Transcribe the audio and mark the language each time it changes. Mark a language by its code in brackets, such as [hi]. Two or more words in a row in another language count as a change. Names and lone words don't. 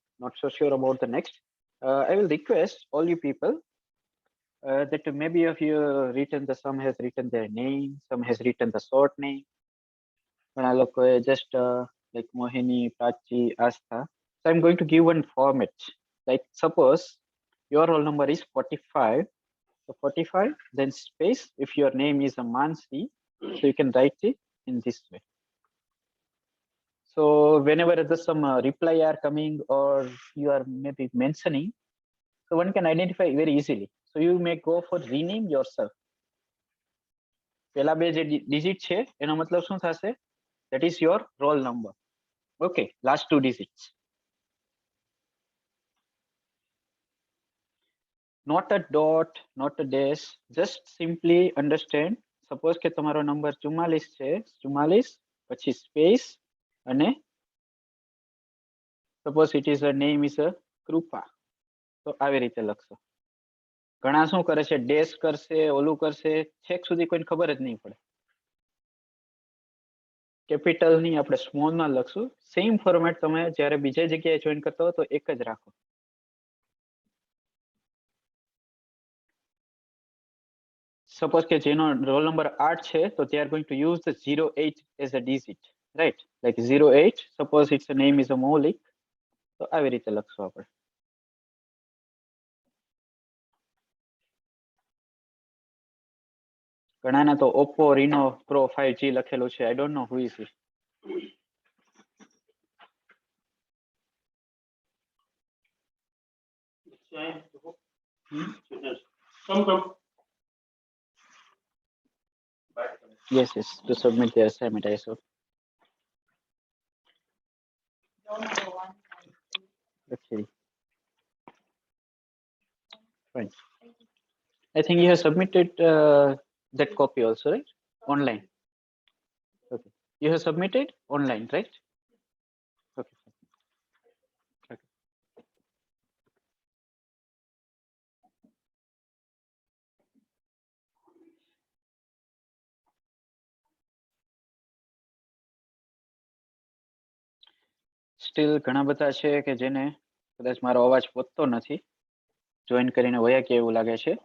[en] Not so sure about the next. I will request all you people that maybe of you written the some has written their name, some has written the short name. [gu] ઘણા લોકોએ [en] just like [gu] Mohini, Prachi, Astha. [en] So I'm going to give one format. Like suppose your roll number is 45. So 45, then space. If your name is a Mansi, so you can write it in this way. So whenever there's some reply are coming or you are maybe mentioning, so one can identify very easily. So you may go for rename yourself. [gu] પેલા બે જે digit છે એનો મતલબ શું થશે? [en] That is your roll number. Okay, last two digits. Not a dot, not a dash, just simply understand. [gu] Suppose કે તમારો નંબર 44 છે, 44 પછી સ્પેસ અને [en] suppose it is a name is a [gu] કૃપા, તો આવી રીતે લખશો. ઘણા શું કરે છે, ડેશ કરશે, ઓલું કરશે, છેક સુધી કોઈને ખબર જ નહીં પડે. કેપિટલ ની આપણે સ્મોલ માં લખશું. [en] same format [gu] તમે જ્યારે બીજા જગ્યાએ જોઈન કરતા હો તો એક જ રાખો. [en] Suppose [gu] કે જેનો રોલ નંબર 8 છે તો [en] they are going to use the 08 as a digit, right? Like 08, suppose its name is a Maulik, [gu] તો આવી રીતે લખશું આપણે. ઘણાના તો Oppo Reno Pro 5G લખેલું છે. [en] I don't know who is it. Come. Yes, to submit the assignment I saw. Okay. Fine. I think you have submitted that copy also, right? Online. Okay. You have submitted online, right? Okay. Okay. [gu] સ્ટીલ ઘણા બધા છે કે જેને કદાચ મારો અવાજ પહોંચતો નથી, જોઈન કરીને વયા કે એવું લાગે છે.